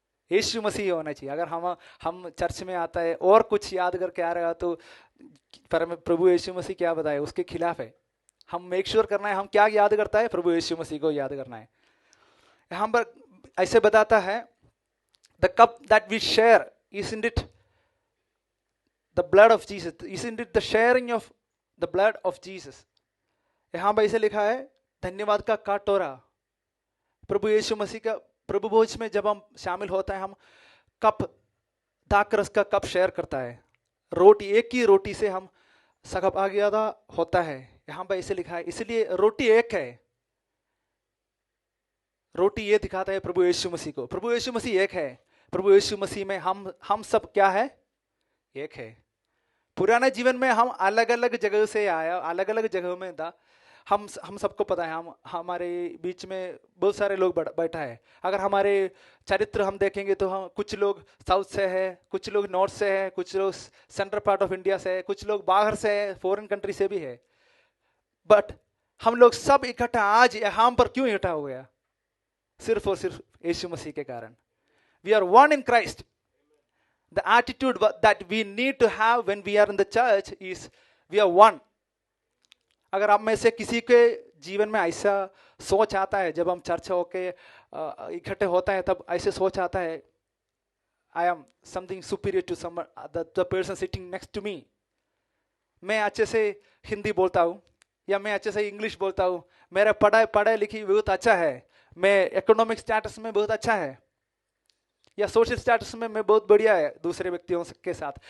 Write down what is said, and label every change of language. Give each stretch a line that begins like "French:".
Hindi: यीशु मसीह होना चाहिए। अगर हम चर्च में आता है और कुछ याद करके आ रहा तो प्रभु यीशु मसीह क्या बताए, उसके खिलाफ है। हम मेक श्योर करना है हम क्या याद करता है, प्रभु यीशु मसीह को याद करना है। यहाँ पर ऐसे बताता है,
English: The cup that we share, isn't it the blood of Jesus? Isn't it the sharing of the blood of Jesus?
Hindi: यहाँ पर ऐसे लिखा है, धन्यवाद का कटोरा। प्रभु यीशु मसीह का प्रभु भोज में जब हम शामिल होता है, हम कप दाखरस का कप शेयर करता है। रोटी, एक ही रोटी से हम सहभागिता होता है। यहाँ पर ऐसे लिखा है, इसलिए रोटी एक है। रोटी ये दिखाता है प्रभु यीशु मसीह को। प्रभु यीशु मसीह एक है। प्रभु यीशु मसीह में हम सब क्या है? एक है। पुराने जीवन में हम अलग अलग जगह से आया, अलग अलग जगहों में था। हम सबको पता है, हमारे बीच में बहुत सारे लोग बैठा है। अगर हमारे चरित्र हम देखेंगे तो हम कुछ लोग साउथ से है, कुछ लोग नॉर्थ से है, कुछ लोग
English: central part of India
Hindi: से है, कुछ लोग बाहर से है, फॉरेन कंट्री से भी है। बट हम लोग सब इकट्ठा आज यहाँ पर क्यों इकट्ठा हो गया? सिर्फ और सिर्फ यीशु मसीह के कारण।
English: We are one in Christ. the attitude that we need to have when we are in the church is we are one.
Hindi: अगर आप में से किसी के जीवन में ऐसा सोच आता है, जब हम चर्च होके इकट्ठे होता है तब ऐसे सोच आता है,
English: I am something superior to someone, the person sitting next to me.
Hindi: मैं अच्छे से हिंदी बोलता हूँ या मैं अच्छे से इंग्लिश बोलता हूँ, मेरा पढ़ाई लिखी बहुत अच्छा है, मैं इकोनॉमिक स्टेटस में बहुत अच्छा है, या सोशल स्टेटस में मैं बहुत बढ़िया है दूसरे व्यक्तियों के साथ.